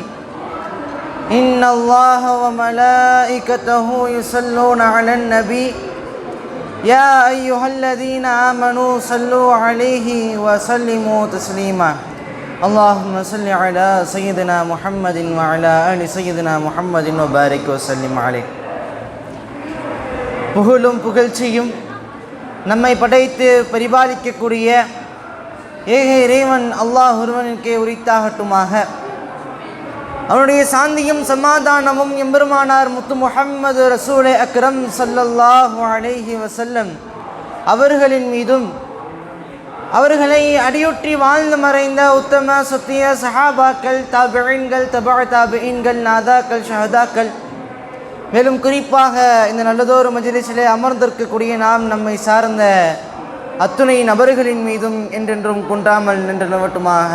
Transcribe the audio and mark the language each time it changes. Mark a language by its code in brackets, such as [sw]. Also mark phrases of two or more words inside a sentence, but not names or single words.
[ar] إن الله وملائكته يصلون على النبي يا أيها الذين آمنوا صلوا عليه وسلموا تسليما. اللهم صل على سيدنا محمد وعلى آل سيدنا محمد وبارك وسلم عليه. [ta] புகழும் புகழ்ச்சியும் நம்மை படைத்து பரிபாலிக்கக்கூடிய ஏக இறைவன் அல்லாஹ் ஒருவனுக்கே உரித்தாகட்டுமாக. அவனுடைய சாந்தியும் சமாதானமும் எம்பெருமானார் முத்து முஹம்மது [ar] رسولِ أكرم صلى الله عليه وسلم [ta] அவர்களின் மீதும் அவர்களை அடியொற்றி வாழ்ந்து மறைந்த உத்தம சத்திய சஹாபாக்கள், தாபிஈன்கள், தபஅ தாபிஈன்கள், நாதாக்கள், ஷஹதாக்கள், மேலும் குறிப்பாக இந்த நல்லதொரு மஜ்லிஸிலே அமர்ந்திருக்கக்கூடிய நாம் நம்மை சார்ந்த அத்துணை நபர்களின் மீதும் என்றென்றும் குன்றாமல் நின்று நிலவட்டுமாக.